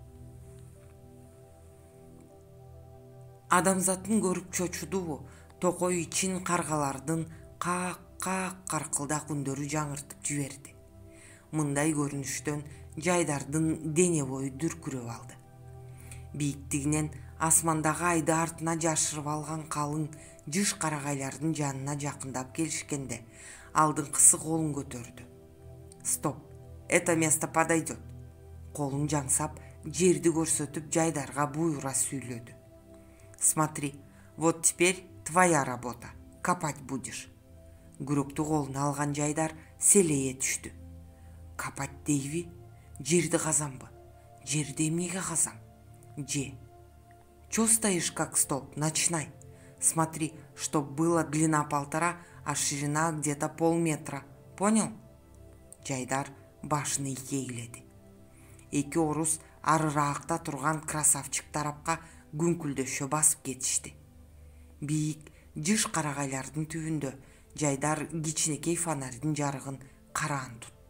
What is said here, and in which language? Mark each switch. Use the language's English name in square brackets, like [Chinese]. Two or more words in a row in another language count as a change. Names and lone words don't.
[Kyrgyz] Адамзатын көрүп чочудубу, токой ичин каргалардын каак-каак каркылдак үндөрү жаңыртып жиберди. Мындай көрүнүштөн Жайдардын дене бою дүркүрөп алды. Бийиктигинен асмандагы айды артына жашырып алган калың жыш карагайлардын жанына жакындап келишкенде алдыңкысы колун көтөрдү. [Russian] «Стоп, это место подойдет». [Kyrgyz] Колун жаңсап, жерди көрсөтүп Жайдарга буйрура сүйлөдү. [Russian] «Смотри, вот теперь твоя работа, копать будешь». [Kyrgyz] Күрөктү колуна алган Жайдар селее түштү. «Копать дейби? Жерди казамбы? Жерди эмнеге казам? [Russian] Же. Чё стоишь как столб? Начинай. Смотри, чтоб была длина 1,5, а ширина где-то полметра. Понял?» [Kyrgyz] Жайдар башын ийгиледи. Эки орус арыраакта турган красавчик тарапка күңкүлдөшө басып кетишти. Бийик жыш карагайлардын түбүндө Жайдар кичинекей фонардын жарыгын караан тутту.